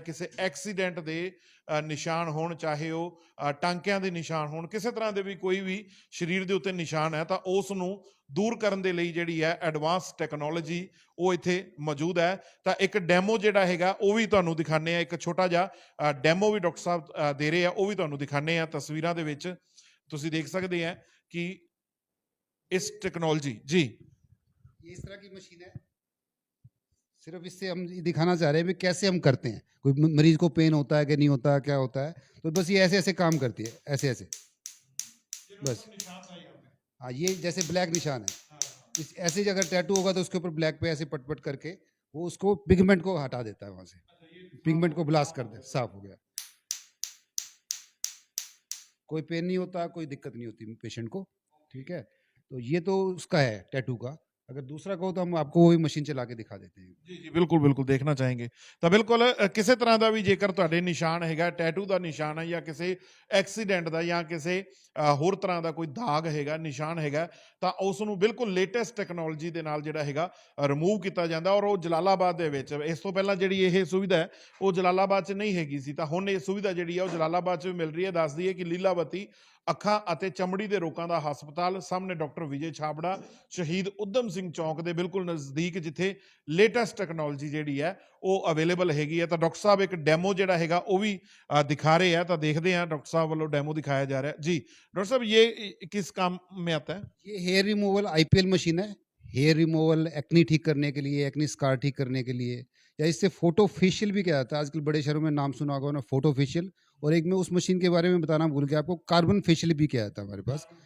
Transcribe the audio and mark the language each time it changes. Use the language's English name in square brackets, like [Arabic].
[Punjabi] ਕਿਸੇ ਐਕਸੀਡੈਂਟ ਦੇ ਨਿਸ਼ਾਨ ਹੋਣ, ਚਾਹੇ ਉਹ ਟਾਂਕਿਆਂ ਦੇ ਨਿਸ਼ਾਨ ਹੋਣ, ਕਿਸੇ ਤਰ੍ਹਾਂ ਦੇ ਵੀ ਕੋਈ ਵੀ ਸਰੀਰ ਦੇ ਉੱਤੇ ਨਿਸ਼ਾਨ ਹੈ ਤਾਂ ਉਸ ਨੂੰ ਦੂਰ ਕਰਨ ਦੇ ਲਈ ਜਿਹੜੀ ਹੈ ਐਡਵਾਂਸ ਟੈਕਨੋਲੋਜੀ ਉਹ ਇੱਥੇ ਮੌਜੂਦ ਹੈ। ਤਾਂ ਇੱਕ ਡੈਮੋ ਜਿਹੜਾ ਹੈਗਾ ਉਹ ਵੀ ਤੁਹਾਨੂੰ ਦਿਖਾਉਂਦੇ ਆ, ਇੱਕ ਛੋਟਾ ਜਿਹਾ ਡੈਮੋ ਵੀ ਡਾਕਟਰ ਸਾਹਿਬ ਦੇ ਰਹੇ ਆ, ਉਹ ਵੀ ਤੁਹਾਨੂੰ ਦਿਖਾਉਂਦੇ ਆ ਤਸਵੀਰਾਂ ਦੇ ਵਿੱਚ। ਤੁਸੀਂ ਦੇਖ ਸਕਦੇ ਆ ਕਿ [Hindi] इस टेक्नोलॉजी जी ये इस तरह की मशीन है। सिर्फ इससे हम ये दिखाना चाह रहे हैं भी कैसे हम करते हैं। कोई मरीज को पेन होता है कि नहीं होता, क्या होता है, तो बस ये ऐसे ऐसे काम करती है, ऐसे ऐसे बस। हाँ, ये जैसे ब्लैक निशान है, इस ऐसे ही अगर टैटू होगा तो उसके ऊपर ब्लैक पे ऐसे पट पट करके वो उसको पिगमेंट को हटा देता है, वहाँ से पिगमेंट को ब्लास्ट कर दे, साफ हो गया। कोई पेन नहीं होता, कोई दिक्कत नहीं होती पेशेंट को। ठीक है, तो ये तो उसका है टैटू का। अगर दूसरा कहो तो हम आपको वही मशीन चला के दिखा देते हैं। [Punjabi] ਜੀ ਜੀ ਬਿਲਕੁਲ ਬਿਲਕੁਲ ਦੇਖਣਾ ਚਾਹਾਂਗੇ। ਤਾਂ ਬਿਲਕੁਲ ਕਿਸੇ ਤਰ੍ਹਾਂ ਦਾ ਵੀ ਜੇਕਰ ਤੁਹਾਡੇ ਨਿਸ਼ਾਨ ਹੈਗਾ, ਟੈਟੂ ਦਾ ਨਿਸ਼ਾਨ ਹੈ ਜਾਂ ਕਿਸੇ ਐਕਸੀਡੈਂਟ ਦਾ ਜਾਂ ਕਿਸੇ ਹੋਰ ਤਰ੍ਹਾਂ ਦਾ ਕੋਈ ਦਾਗ ਹੈਗਾ, ਨਿਸ਼ਾਨ ਹੈਗਾ, ਤਾਂ ਉਸ ਨੂੰ ਬਿਲਕੁਲ ਲੇਟੈਸਟ ਟੈਕਨੋਲੋਜੀ ਦੇ ਨਾਲ ਜਿਹੜਾ ਹੈਗਾ ਰਿਮੂਵ ਕੀਤਾ ਜਾਂਦਾ। ਔਰ ਉਹ ਜਲਾਲਾਬਾਦ ਦੇ ਵਿੱਚ, ਇਸ ਤੋਂ ਪਹਿਲਾਂ ਜਿਹੜੀ ਇਹ ਸੁਵਿਧਾ ਹੈ ਉਹ ਜਲਾਲਾਬਾਦ 'ਚ ਨਹੀਂ ਹੈਗੀ ਸੀ, ਤਾਂ ਹੁਣ ਇਹ ਸੁਵਿਧਾ ਜਿਹੜੀ ਹੈ ਉਹ ਜਲਾਲਾਬਾਦ 'ਚ ਵੀ ਮਿਲ ਰਹੀ ਹੈ। ਦੱਸ ਦਈਏ ਕਿ ਲੀਲਾਵਤੀ ਅੱਖਾਂ ਅਤੇ ਚਮੜੀ ਦੇ ਰੋਗਾਂ ਦਾ ਹਸਪਤਾਲ ਸਾਹਮਣੇ ਡਾਕਟਰ ਵਿਜੇ ਛਾਬੜਾ ਸ਼ਹੀਦ ਊਧਮ ਸਿੰਘ ਚੌਂਕ ਦੇ ਬਿਲਕੁਲ ਨਜ਼ਦੀਕ, ਜਿੱਥੇ ਲੇਟੈਸਟ ਟੈਕਨੋਲੋਜੀ ਜਿਹੜੀ ਹੈ ਉਹ ਅਵੇਲੇਬਲ ਹੈਗੀ ਹੈ। ਤਾਂ ਡਾਕਟਰ ਸਾਹਿਬ ਇੱਕ ਡੈਮੋ ਜਿਹੜਾ ਹੈਗਾ ਉਹ ਵੀ ਦਿਖਾ ਰਹੇ ਆ, ਤਾਂ ਦੇਖਦੇ ਹਾਂ ਡਾਕਟਰ ਸਾਹਿਬ ਵੱਲੋਂ ਡੈਮੋ ਦਿਖਾਇਆ ਜਾ ਰਿਹਾ ਜੀ। [Hindi] डॉक्टर साहब ये किस काम में आता है? ये हेयर रिमूवल आईपीएल मशीन है। हेयर रिमूवल एक्नी ठीक करने के लिए, एक्नी स्कार ठीक करने के लिए, या इससे फोटो फेशियल भी किया जाता है। आजकल बड़े शहरों में नाम सुना होगा ना, फोटो फेशियल। और एक मैं उस मशीन के बारे में बताना भूल गया आपको, कार्बन फेशियल भी किया जाता है हमारे पास।